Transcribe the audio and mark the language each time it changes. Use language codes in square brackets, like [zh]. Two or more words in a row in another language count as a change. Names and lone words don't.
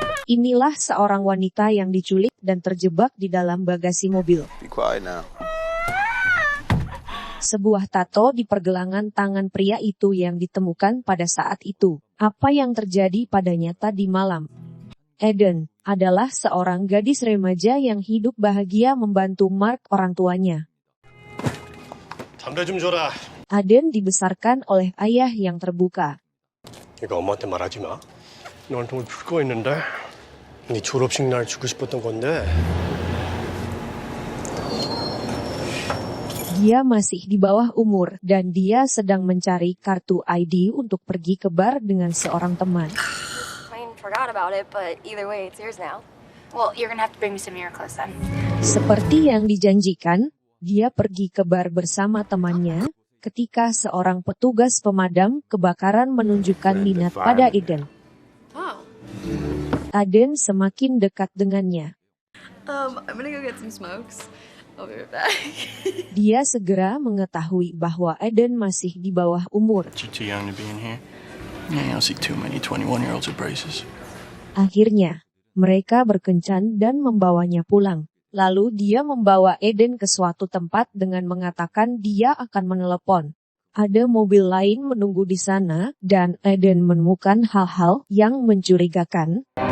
[id] Inilah seorang wanita yang diculik dan terjebak di dalam bagasi mobil. [en] Be quiet now. [id] Sebuah tato di pergelangan tangan pria itu yang ditemukan pada saat itu. Apa yang terjadi padanya tadi malam? Eden adalah seorang gadis remaja yang hidup bahagia membantu Mark orang tuanya. [ko] 담배 좀 줘라. [id] Aden dibesarkan oleh ayah yang terbuka. [ko] 이거 엄마한테 말하지 마. 너한테 오늘 줄 거 있는데. 네 졸업식 날 주고 싶었던 건데. [id] Dia masih di bawah umur dan dia sedang mencari kartu ID untuk pergi ke bar dengan seorang teman. [en] I forgot about it, but either way, it's yours now. Well, you're gonna have to bring me some miracles then. [id] Seperti yang dijanjikan, dia pergi ke bar bersama temannya ketika seorang petugas pemadam kebakaran menunjukkan minat pada Eden. [en] Wow. [id] Aden semakin dekat dengannya. [en] I'm gonna go get some smokes. I'll be right back. [id] Dia segera mengetahui bahwa Eden masih di bawah umur. [en] You're too young to be in here. Yeah, I don't see too many 21-year-olds with braces. [id] Akhirnya, mereka berkencan dan membawanya pulang. Lalu dia membawa Eden ke suatu tempat dengan mengatakan dia akan menelepon. Ada mobil lain menunggu di sana, dan Eden menemukan hal-hal yang mencurigakan.